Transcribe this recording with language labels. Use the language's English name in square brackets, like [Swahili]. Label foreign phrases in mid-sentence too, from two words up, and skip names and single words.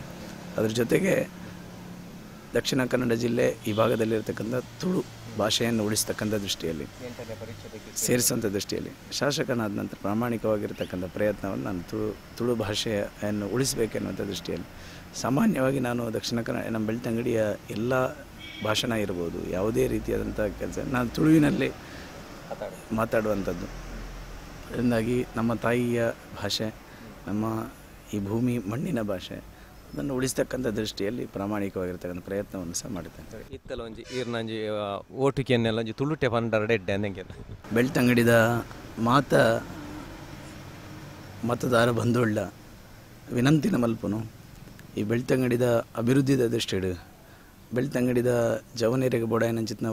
[Kannada] ಅದರ ಜೊತೆಗೆ ದಕ್ಷಿಣ ಕನ್ನಡ ಜಿಲ್ಲೆ ಈ ಭಾಗದಲ್ಲಿರ್ತಕ್ಕಂಥ ತುಳು ಭಾಷೆಯನ್ನು ಉಳಿಸ್ತಕ್ಕಂಥ ದೃಷ್ಟಿಯಲ್ಲಿ ಸೇರಿಸುವಂಥ ದೃಷ್ಟಿಯಲ್ಲಿ ಶಾಸಕನಾದ ನಂತರ ಪ್ರಾಮಾಣಿಕವಾಗಿರ್ತಕ್ಕಂಥ ಪ್ರಯತ್ನವನ್ನು ನಾನು ತುಳು ಭಾಷೆಯನ್ನು ಉಳಿಸಬೇಕೆನ್ನುವಂಥ ದೃಷ್ಟಿಯಲ್ಲಿ ಸಾಮಾನ್ಯವಾಗಿ ನಾನು ದಕ್ಷಿಣ ಕನ್ನಡ ನಮ್ಮ ಬೆಳ್ತಂಗಡಿಯ ಎಲ್ಲ ಭಾಷಣ ಇರ್ಬೋದು, ಯಾವುದೇ ರೀತಿಯಾದಂಥ ಕೆಲಸ ನಾನು ತುಳುವಿನಲ್ಲಿ ಮಾತಾಡುವಂಥದ್ದು. ಅದರಿಂದಾಗಿ ನಮ್ಮ ತಾಯಿಯ ಭಾಷೆ, ನಮ್ಮ ಈ ಭೂಮಿ ಮಣ್ಣಿನ ಭಾಷೆ ಅದನ್ನು ಉಳಿಸ್ತಕ್ಕಂಥ ದೃಷ್ಟಿಯಲ್ಲಿ ಪ್ರಾಮಾಣಿಕವಾಗಿರ್ತಕ್ಕಂಥ ಪ್ರಯತ್ನವನ್ನು ಸಹ ಮಾಡುತ್ತೇನೆ. [Tulu] ಇತ್ತಲ್ಲ ಒಂಜಿ ಈರ್ನಂಜಿ ಓಟಿಕೆಯನ್ನೆಲ್ಲ ಒಂಜಿ ತುಳುಟೆ ಪಂಡರಡೆ ಎಡ್ಡೆ ಬೆಳ್ತಂಗಡಿದ ಮತದಾರ ಬಂಧುಳ್ಳ ವಿನಂತಿನ ಮಲ್ಪನು ಈ ಬೆಳ್ತಂಗಡಿದ ಅಭಿವೃದ್ಧಿದ ದೃಷ್ಟಿಡು, ಬೆಳ್ತಂಗಡಿದ ಜವನೇರಿಗೆ ಬೋಡಾಯನಂಚಿತ್ನ